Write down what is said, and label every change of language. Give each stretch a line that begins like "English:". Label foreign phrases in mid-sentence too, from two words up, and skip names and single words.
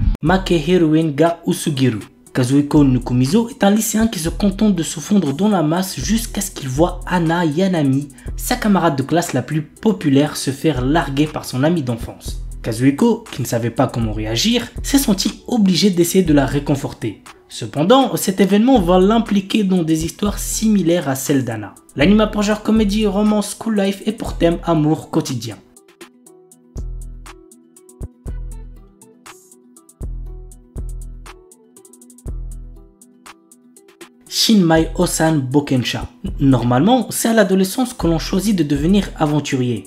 French: Makehiruin ga Usugiru. Kazuhiko Nukumizo est un lycéen qui se contente de se fondre dans la masse jusqu'à ce qu'il voit Hana Yanami, sa camarade de classe la plus populaire, se faire larguer par son ami d'enfance. Kazuhiko, qui ne savait pas comment réagir, s'est senti obligé d'essayer de la réconforter. Cependant, cet événement va l'impliquer dans des histoires similaires à celles d'Hana. L'anime a pour genre comédie, romance,
English: school life
French: et pour thème amour quotidien. Shinmai Osan Bokensha. Normalement, c'est à l'adolescence que l'on choisit de devenir aventurier.